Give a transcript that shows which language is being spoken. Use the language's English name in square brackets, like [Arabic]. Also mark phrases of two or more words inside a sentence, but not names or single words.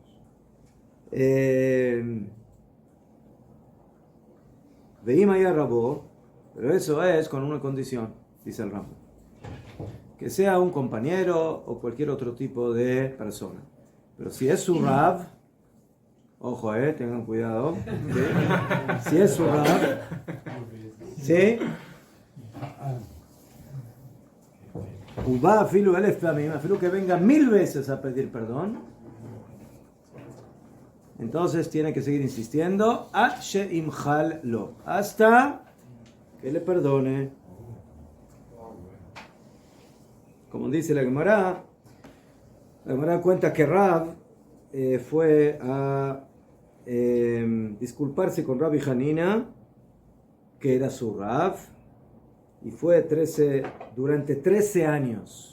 [Hebrew] ואם רבו, [Spanish] pero eso es con una condición, dice el Rambam, que sea un compañero o cualquier otro tipo de persona. Pero si es su Rab, ojo, tengan cuidado, ¿sí? Si es su Rab, ¿sí? [Hebrew] ואפילו אלף פעמים, אפילו [Spanish] que venga 1000 veces a pedir perdón, entonces tiene que seguir insistiendo hasta que le perdone. Como dice la Gemara cuenta que Rab fue a disculparse con Rabbi Hanina, que era su Rab, y fue durante 13 años.